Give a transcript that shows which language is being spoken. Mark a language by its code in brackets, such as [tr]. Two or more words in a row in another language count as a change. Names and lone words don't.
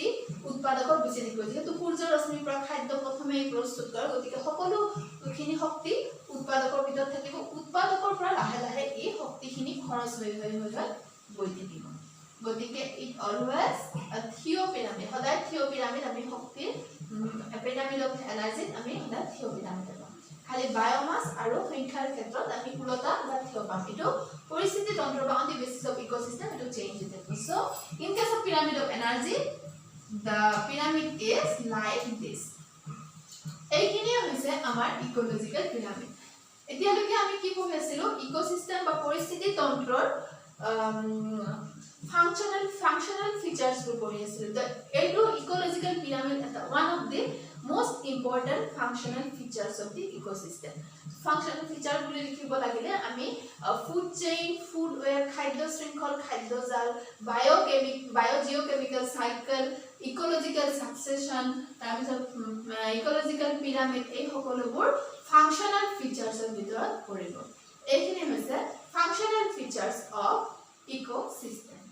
[as] উৎপাদকক বেছি থাকিব যেহেতু সূৰ্যৰ ৰশ্মিৰ পৰা খাদ্য প্ৰথমে প্ৰস্তুত কৰে গতিকে সকলোখিনি শক্তি উৎপাদকৰ ভিতৰত থাকিব উৎপাদকৰ পৰা লাহে লাহে এই শক্তিখিনি খৰচ হৈ গৈ থাকিব গতিকে [en] it always [as] থিয় পিৰামিড সদায় থিয় পিৰামিড আমি শক্তিৰ [en] pyramid of energy [as] আমি সদায় থিয় পিৰামিড খালি বায়োমাস আৰু সংখ্যাৰ ক্ষেত্ৰত আমি উলটা বা থিয় পাম এটো পৰিস্থিতি তন্ত্ৰ বা [en] on the basis of ecosystem [as] এটো চেঞ্জ হৈ থাকে [en] so in case of pyramid of energy the pyramid is like this [as] এইখিনি হৈছে আমাৰ [en] ecological pyramid [as] এতিয়ালৈকে আমি কি পঢ়ি আছিলো ইকোসিস্টেম বা পৰিস্থিতি তন্ত্ৰৰ [en] functional features [as] বোৰ পঢ়ি আছিলো এইটো ইকোলজি [en] ecological pyramid is one of the most important functional features of the ecosystem. Functional feature [as] বুলি লিখিব লাগিলে আমি [en] food chain, food web, [as] খাদ্য শৃংখল, খাদ্য জাল, [en] biogeochemical cycle, ecological succession, [as] তাৰপিছত [en] ecological pyramid [as] এই সকলোবোৰ [en] functional features [as] ৰ ভিতৰত পৰিব। এইখিনি হৈছে [en] functional features of ecosystem.